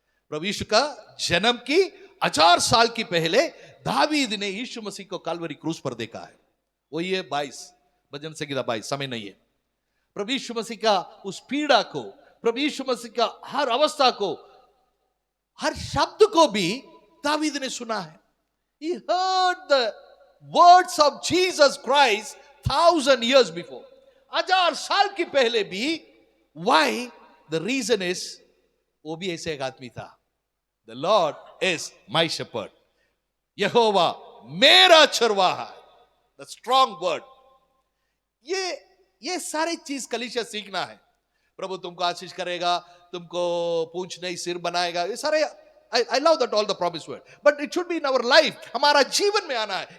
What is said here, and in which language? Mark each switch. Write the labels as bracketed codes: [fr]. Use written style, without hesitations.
[hi] प्रभु यीशु का जन्म की 1000 साल की पहले दावीद ने यीशु मसीह को काल्वरी क्रूस पर देखा है। वो ये 22 भजन संहिता 22, समय नहीं है। प्रभु यीशु मसीह का उस पीड़ा को, प्रभु यीशु मसीह का हर अवस्था को, हर शब्द को भी दावीद ने सुना है। [en] He heard the words of Jesus Christ 1000 years before. [hi] 1000 साल की पहले भी। [en] Why? The reason is, [hi] वो भी ऐसे एक आदमी था। [en] The Lord is my shepherd. [hi] यहोवा मेरा चरवाहा। [en] The strong word. [hi] ये सारी चीज कलीसिया सीखना है। प्रभु तुमको आशीष करेगा, तुमको पूंछ नहीं सिर बनाएगा, ये सारे [en] I love that all the promised word, but it should be in our life, [hi] हमारा जीवन में आना है।